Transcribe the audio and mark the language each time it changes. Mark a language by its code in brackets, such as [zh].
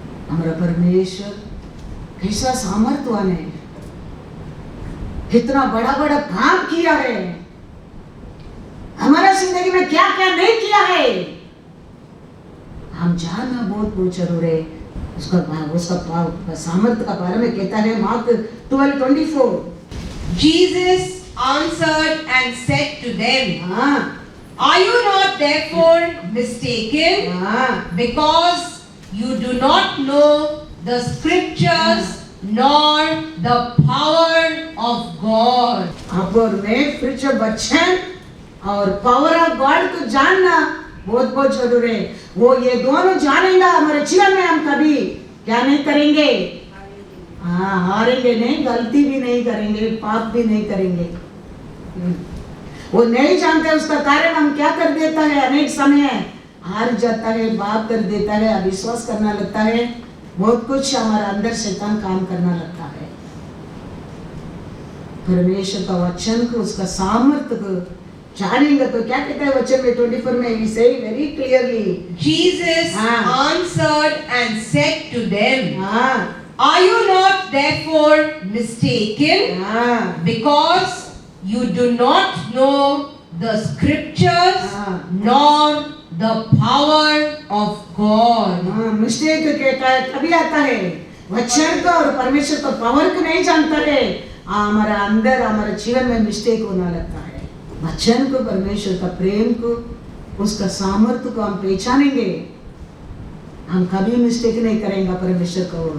[hi] हमारा परमेश्वर कैसा सामर्थ्यवान है, कितना बड़ा बड़ा काम किया है, हमारा जिंदगी में क्या क्या नहीं किया है, हम जानना बहुत बहुत जरूर है। उसका सामर्थ्य का बारे में कहता है mark 12:24। [en] Jesus answered and said to them, are you not therefore mistaken, because you do not know the scriptures nor the power of God? [hi] आप और मैं स्पिरिचुअल वचन और पावर ऑफ गॉड को जानना बहुत बहुत जरूरी है। वो ये दोनों जानेगा, हमारे जीवन में हम कभी क्या नहीं करेंगे, हारेंगे नहीं, गलती भी नहीं करेंगे, पाप भी नहीं करेंगे। वो नहीं जानते उसका कारण हम क्या कर देता है, अनेक समय हार जाता है, पाप कर देता है, अविश्वास करना लगता है, बहुत कुछ हमारा अंदर शैतान काम करना लगता है। परमेश्वर का वचन को, उसका सामर्थ्य को जानेंगे तो क्या कहता है वचन में 24 में, [en] he say very clearly, Jesus answered and said to them, are you not therefore mistaken, because you do not know the scriptures nor the power of God? [hi] Mistake कहता है तभी आता है, वचन को और परमेश्वर को पावर को नहीं जानता है, हमारा अंदर हमारे जीवन में मिस्टेक होना लगता है। वचन को, परमेश्वर का प्रेम को, उसका सामर्थ्य को हम पहचानेंगे, हम कभी मिस्टेक नहीं करेंगे परमेश्वर को।